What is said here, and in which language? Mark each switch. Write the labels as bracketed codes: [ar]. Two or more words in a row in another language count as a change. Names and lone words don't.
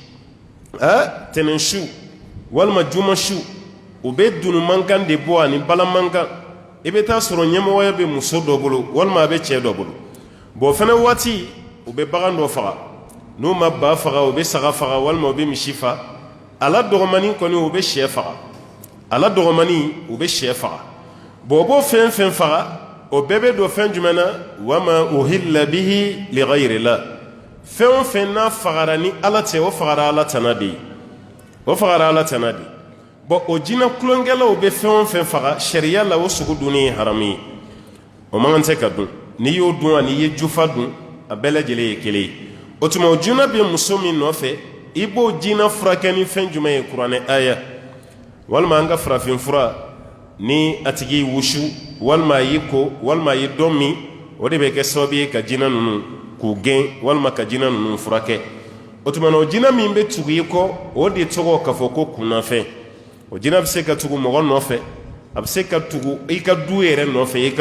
[bm] tɛnɛn su walima juma su o bɛ dunu mankan de bɔ ani bala mankan i bɛ taa sɔrɔ ɲɛmɔgɔya bɛ muso dɔ bolo walima a bɛ cɛ dɔ bolo bon o fana waati u bɛ bagan dɔ faga n'u ma ba faga u bɛ saga faga walima u bɛ misi faga a la dɔgɔmanin kɔni u bɛ sɛ faga a la dɔgɔmanin u bɛ sɛ faga bon o b'o fɛn fɛn faga o bɛɛ bɛ don fɛn jumɛn na [ar] وما أهل به لغير الله [bm] fɛn o fɛn n'a fagara ni ala tɛ o fagara ala tana de ye o fagara ala tana de bon o jinɛ tulonkɛlaw bɛ fɛn o fɛn faga sariya la o sugu dunni ye haramu ye o man kan tɛ ka dun n'i y'o dun ani i ye jufa dun a bɛɛ lajɛlen ye kelen ye o tuma o jinɛ bɛ muso min nɔfɛ i b'o jinɛ furakɛ ni fɛn jumɛn ye kuranɛ aya walima an ka farafin fura ni a tigi y'i wusu walima a y'i ko walima a ye dɔn min o de bɛ kɛ sababu ye ka jinɛ ninnu k'u gɛn walima ka jinɛ ninnu furakɛ o tuma na o jinɛ min bɛ tugu i kɔ o de tɔgɔ k'a fɔ ko kunnafɛn o jinɛ bɛ se ka tugu mɔgɔ nɔfɛ a bɛ se ka tugu i ka du yɛrɛ nɔfɛ